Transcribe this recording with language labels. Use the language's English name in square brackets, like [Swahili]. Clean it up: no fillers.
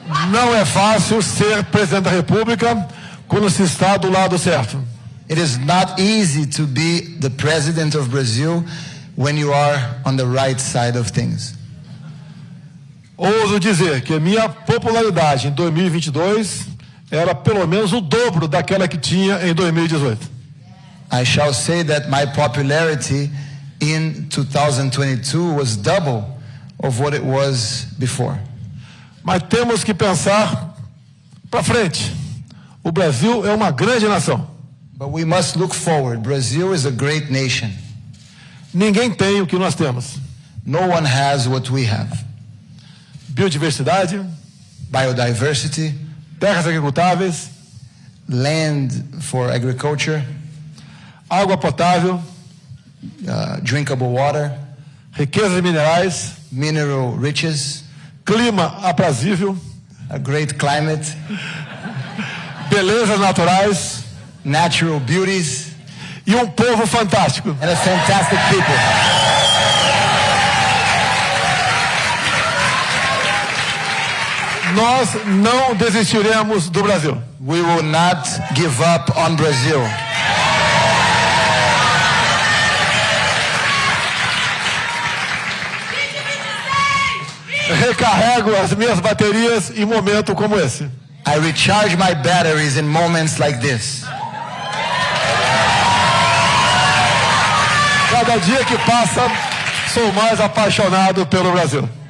[Portuguese] Não é fácil ser presidente da República quando se está do lado certo. [English] It is not easy to be the president of Brazil when you are on the right side of things. [Portuguese] Ouso dizer que a minha popularidade em 2022 era pelo menos o dobro daquela que tinha em 2018. [English] I shall say that my popularity in 2022 was double of what it was before. [Portuguese] Mas temos que pensar para frente. O Brasil é uma grande nação. [English] But we must look forward. Brazil is a great nation. [Portuguese] Ninguém tem o que nós temos. [English] No one has what we have. [Portuguese] Biodiversidade, [English] biodiversity, [Portuguese] terras agricultáveis, [English] land for agriculture, [Portuguese] água potável, [English] drinkable water, [Portuguese] riquezas minerais, [English] mineral riches, [Portuguese] clima aprazível, [English] a great climate, [Portuguese] belezas naturais, [English] natural beauties, [Portuguese] e um povo fantástico. [English] And a fantastic people. [Portuguese] Nós não desistiremos do Brasil. [English] We will not give up on Brazil. [Portuguese] Recarrego as minhas baterias em momento como esse. [English] I recharge my batteries in moments like this. [Portuguese] Cada dia que passa, sou mais apaixonado pelo Brasil.